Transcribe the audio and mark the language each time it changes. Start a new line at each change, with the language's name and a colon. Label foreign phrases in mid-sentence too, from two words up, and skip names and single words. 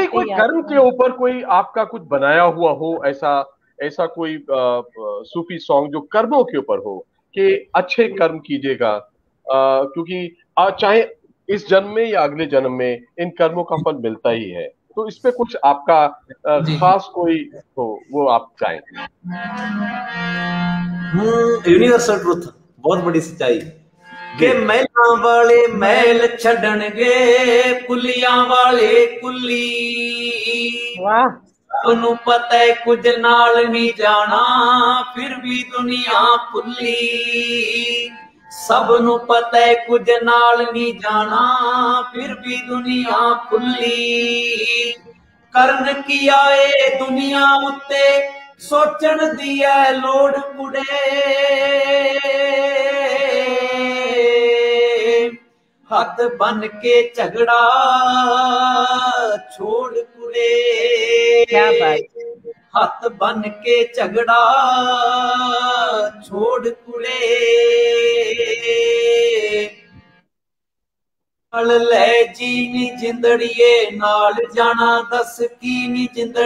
Hindi: कोई कर्म के ऊपर कोई आपका कुछ बनाया हुआ हो, ऐसा कोई सूफी सॉन्ग जो कर्मों के ऊपर हो कि अच्छे कर्म कीजिएगा, क्योंकि चाहे इस जन्म में या अगले जन्म में इन कर्मों का फल मिलता ही है, तो इस पे कुछ आपका खास कोई हो, वो आप चाहें।
English: universal truth,
Hindi: बहुत बड़ी सच्चाई
Punjabi: ਕੇ ਮੈਲਾ ਵਾਲੇ ਮੈਲ ਛੱਡਣਗੇ, ਕੁੱਲੀਆਂ ਵਾਲੇ ਕੁੱਲੀ,
Hindi: वाह,
Punjabi: ਉਹਨੂੰ ਪਤਾ ਹੈ ਕੁਝ ਨਾਲ ਨਹੀਂ ਜਾਣਾ, ਫਿਰ ਵੀ ਦੁਨੀਆ ਭੁੱਲੀ, ਸਭ ਨੂੰ ਪਤਾ ਹੈ ਕੁਝ ਨਾਲ ਨਹੀਂ ਜਾਣਾ, ਫਿਰ ਵੀ ਦੁਨੀਆ ਭੁੱਲੀ, ਕਰਨ ਕੀ ਆਏ ਦੁਨੀਆ ਉੱਤੇ ਸੋਚਣ ਦੀ ਐ ਲੋੜ ਕੁੜੇ, ਹੱਥ ਬਨ ਕੇ ਝਗੜਾ ਛੋੜ ਕੁੜੇ,
Hindi: क्या बात,
Punjabi: ਹੱਥ ਬਨ ਕੇ ਝਗੜਾ ਛੋੜ ਕੁੜੇ, ਲੈ ਜੀ ਨੀ ਜਿੰਦੜੀਏ, ਨਾਲ ਜਾਣਾ ਦੱਸ ਕੀ